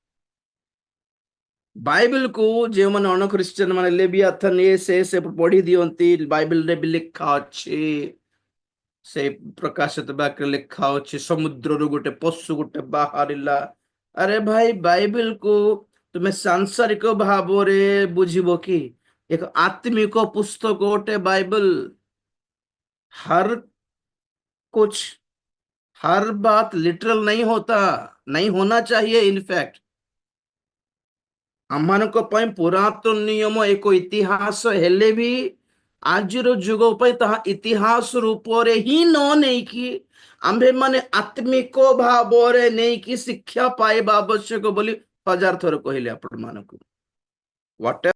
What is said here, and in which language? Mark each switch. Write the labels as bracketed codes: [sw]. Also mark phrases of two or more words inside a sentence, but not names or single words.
[or] ବାଇବେଲକୁ ଯେଉଁମାନେ ଅଣଖ୍ରୀଷ୍ଟିଆନ ମାନେ ଲେବିଆଥନ ସେ ପଢି ଦିଅନ୍ତି, ବାଇବେଲରେ ବି ଲେଖା ଅଛି, ସେ ପ୍ରକାଶିତ ବାକ୍ୟରେ ଲେଖା ଅଛି ସମୁଦ୍ରରୁ ଗୋଟେ ପଶୁ ଗୋଟେ ବାହାରିଲା। ଆରେ ଭାଇ, ବାଇବେଲକୁ ତୁମେ ସାଂସାରିକ ଭାବରେ ବୁଝିବ କି? ଏକ ଆତ୍ମିକ ପୁସ୍ତକ ଗୋଟେ बाइबल। [hi] हर कुछ, हर बात लिटरल नहीं होता, नहीं होना चाहिए। [or] इनफैक्ट ଆମମାନଙ୍କ ପାଇଁ ପୁରାତନ ନିୟମ ଏକ ଇତିହାସ ହେଲେ ବି ଆଜିର ଯୁଗ ପାଇଁ ତାହା ଇତିହାସ ରୂପରେ ହିଁ ନ ନେଇକି ଆମ୍ଭେମାନେ ଆତ୍ମିକ ଭାବରେ ନେଇକି ଶିକ୍ଷା ପାଇବା ଆବଶ୍ୟକ ବୋଲି 1000 ଥର କହିଲେ ଆପଣମାନଙ୍କୁ।